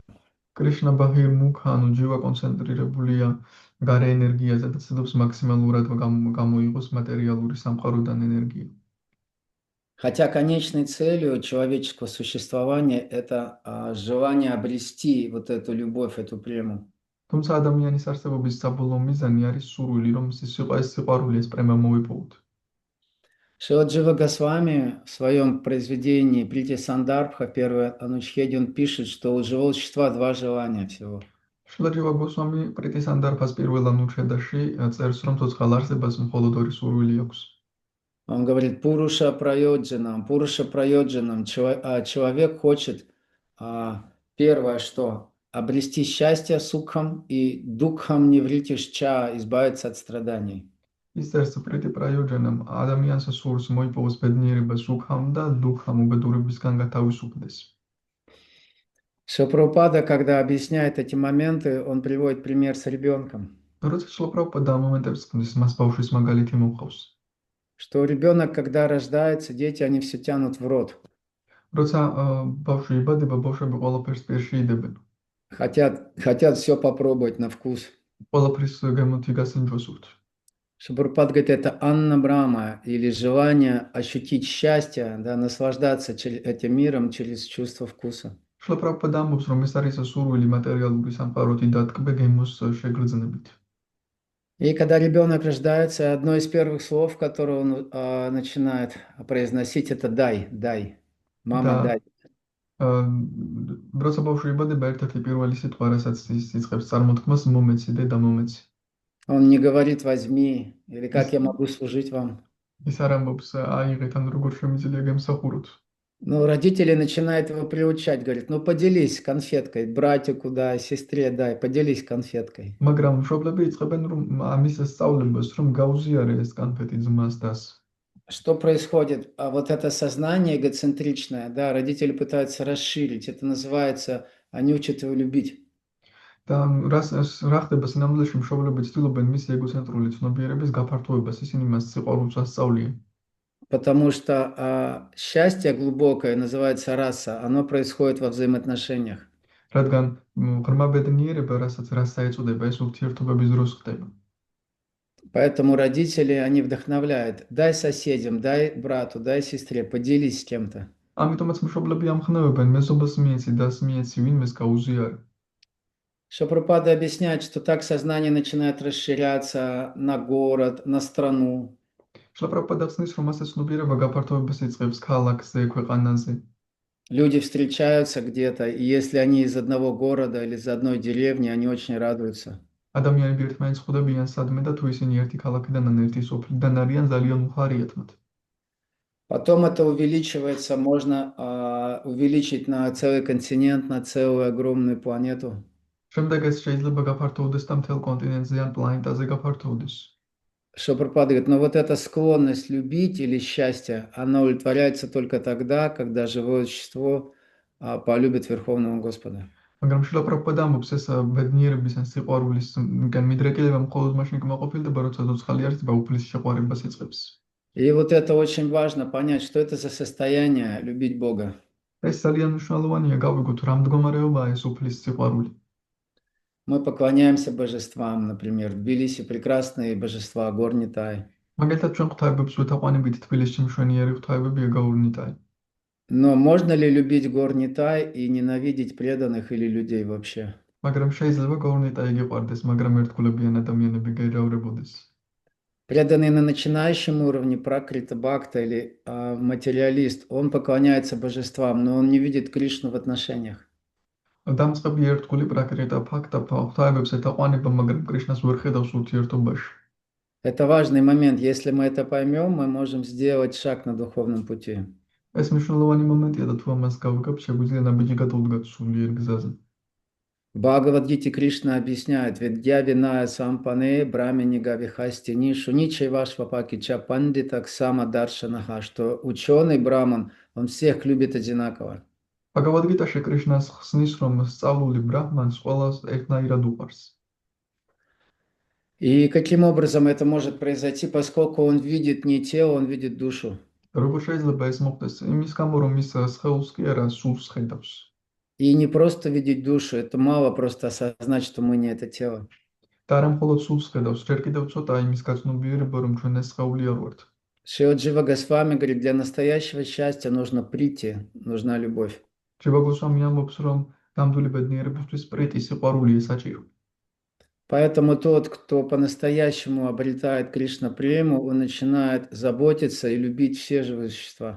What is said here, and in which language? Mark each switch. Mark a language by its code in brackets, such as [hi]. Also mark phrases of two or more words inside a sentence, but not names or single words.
[ka] კრიშნა [sa] बहिर् मुख, [ka] ანუ ჯივა კონცენტრირებულია გარე ენერგიაზე და ცდილობს მაქსიმალურად გამოიღოს მატერიალური სამყაროდან ენერგია. [ru] Хотя конечной целью человеческого существования это желание обрести вот эту любовь, эту прему. [ka] თუმცა ადამიანის არსებობის საბოლოო მიზანი არის სურვილი, რომ ეს სიყვარული, ეს პრემა მოვიპოვოთ. [ru] Шрила Джива Госвами в своем произведении Прити Сандарбха, первой Анучхеде, он пишет, что у живого существа два желания всего. [ka] შრილა ჯივა გოსვამი პრიტი სანდარფას პირველ ანუჩედაში წერს, რომ ცოცხალ არსებას მხოლოდ ორი სურვილი აქვს. [ru] Он говорит: [sa] पुरुष प्रयोजनम्, [ru] человек хочет первое, что обрести счастье сукхам и [sa] दुःखम् निवृत्तिश्च, [ru] избавиться от страданий. [ka] ის წერს [sa] प्रीति प्रयोजनम्, [ka] ადამიანს სურს მოიპოვოს ბედნიერება სუქამ და დუქამ უბედურებისგან გათავისუფლდეს. [ru] Шрила, когда объясняет эти моменты, он приводит пример с ребенком. [ka] როცა შრილაპრაბჰუპადა ამ მომენტებს ქმნის, მას ბავშვის მაგალითი მოყავს. [ru] Что ребенок, когда рождается, дети, они все тянут в рот. [ka] როცა ბავშვი იბადება, ბავშვები ყველაფერს პირში იდებენ. [ru] Хотят все попробовать на вкус. [ka] ყველაფრის გემოთი გასინჯვა სურთ. [ru] Шрила говорит, это [sa] अन्न ब्रह्म, [ru] или желание ощутить счастье, да, наслаждаться этим миром через чувство вкуса. [ka] შრილაპრაბჰუპადა ამბობს, რომ ეს არის სურვილი მატერიალური სამყაროთი დატკბე გემოს შეგრძნებით. [ru] И когда ребенок рождается, одно из первых слов, которое он начинает произносить, это «дай», «дай». Мама, дай. [ka] როცა ბავშვი იბადება, ერთ-ერთი პირველი სიტყვა, რასაც ის იწყებს წარმოთქმას, მომეცი, დედა მომეცი. [ru] Он не говорит «возьми» или «как я могу служить вам». [ka] ის არ ამბობს, აიღეთ, ან როგორ შემიძლია გემსახუროთ. [ru] Но родители начинают его приучать, говорят: ну поделись конфеткой, братику дай, сестре дай, поделись конфеткой. [ka] მაგრამ მშობლები იწყებენ რომ ამის სწავლებას, რომ გაუზიარე ეს კონფეტი ძმას დას. [ru] Что происходит? А вот это сознание эгоцентричное, да, родители пытаются расширить. Это называется, они учат его любить. [ka] და რა ხდება სინამდვილეში, მშობლები ცდილობენ მისი ეგოცენტრული ცნობიერების გაფართოებას, ისინი მას სიყვარულს ასწავლიან. [ru] Потому что счастье глубокое, называется раса, оно происходит во взаимоотношениях. [ka] რადგან ღრმა ბედნიერება, რასაც რასა ეწოდება, ეს ურთიერთობების დროს ხდება. [ru] Поэтому родители, они вдохновляют: дай соседям, дай брату, дай сестре, поделись с кем-то. [ka] ამიტომაც მშობლები ამხნევებენ, მეზობას მიეცი, დას მიეცი, ვინმეს გაუზიარე. [ru] Шрила объясняет, что так сознание начинает расширяться на город, на страну. [ka] შრილაპრაბჰუპადა ხსნის, რომ ასე ცნობიერება გაფართოებას იწყებს ქალაქზე, ქვეყანაზე. [ru] Люди встречаются где-то, и если они из одного города или из одной деревни, они очень радуются. [ka] ადამიანები ერთმანეთს ხვდებიან სადმე და თუ ისინი ერთი ქალაქიდან ან ერთი სოფლიდან არიან, ძალიან უხარიათ მათ. [ru] Потом это увеличивается, можно увеличить на целый континент, на целую огромную планету. [ka] შემდეგ ეს შეიძლება გაფართოვდეს და მთელ კონტინენტზე ან პლანეტაზე გაფართოვდეს. [ru] что Прабхупада говорит, но вот эта склонность любить или счастье, она удовлетворяется только тогда, когда живое существо полюбит Верховного Господа. [ka] მაგრამ შილა პრაბჰუპადა ამბობს ეს ბედნიერების ან სიყვარულისგან მიდრეკილება მხოლოდ მაშინ კმაყოფილდება, როცა ცოცხალი არსება უფლის შეყვარებას იწყებს. [ru] И вот это очень важно понять, что это за состояние любить Бога. [ka] ეს ძალიან მნიშვნელოვანია გავიგოთ რა მდგომარეობაა ეს უფლის სიყვარული. [ru] Мы поклоняемся божествам, например, в Тбилиси прекрасные божества, Горнитай. [ka] მაგალითად ჩვენ ღვთაებებს ვეთაყვანებით თბილისში მშვენიერი ღვთაებებია გაურნიტაი. [ru] Но можно ли любить Горнитай и ненавидеть преданных или людей вообще? [ka] მაგრამ შეიძლება გაურნიტაი გიყვარდეს, მაგრამ ერთგულებიან ადამიანები გაიჯავრებოდეს. [ru] Преданный на начинающем уровне, [sa] प्राकृत भक्त [ru] или материалист, он поклоняется божествам, но он не видит Кришну в отношениях. [ka] დამწყები ერთგული [sa] प्राकृत भक्त [ka] ღვთაებებს ეთაყვანება, მაგრამ კრიშნას ვერ ხედავს ურთიერთობაში. [ru] Это важный момент. Если мы это поймем, мы можем сделать шаг на духовном пути. [ka] ეს მნიშვნელოვანი მომენტია და თუ ამას გავიგებთ, შეგვიძლია ნაბიჯი გადავდგათ სულიერ гзаზე. [ru] В Бхагавад-гите Кришна объясняет, [sa] «विद्या विनय सम्पन्ने ब्राह्मणे गविहस्तिनि शुनि चैव श्वपाके च पण्डिताः सम दर्शिनः», [ru] что ученый браман, он всех любит одинаково. [ka] ბაგავად-გიტაში კრიშნას ხსნის, რომ სწავლული ბრაჰმანს ყველას ერთნაირად უყვარს. [ru] И каким образом это может произойти, поскольку он видит не тело, он видит душу. [ka] როგორ შეიძლება ეს მოხდეს? იმის გამო, რომ ის სხეულს კი არა, სულს ხედავს. [ru] И не просто видеть душу, это мало просто осознать, что мы не это тело. [ka] და არა მხოლოდ სულს ხედავს, ჯერ კიდევ ცოტა იმის გაცნობიერება, რომ ჩვენ ეს სხეული არ ვართ. [ru] Шрила Джива Госвами говорит, для настоящего счастья нужно прийти, нужна любовь. [ka] ჯივა გოსვამი ამბობს, რომ გამდული ბედნიერებისთვის პრიტი სიყვარულია საჭირო. [ru] Поэтому тот, кто по-настоящему обретает Кришна прему, он начинает заботиться и любить все живые существа.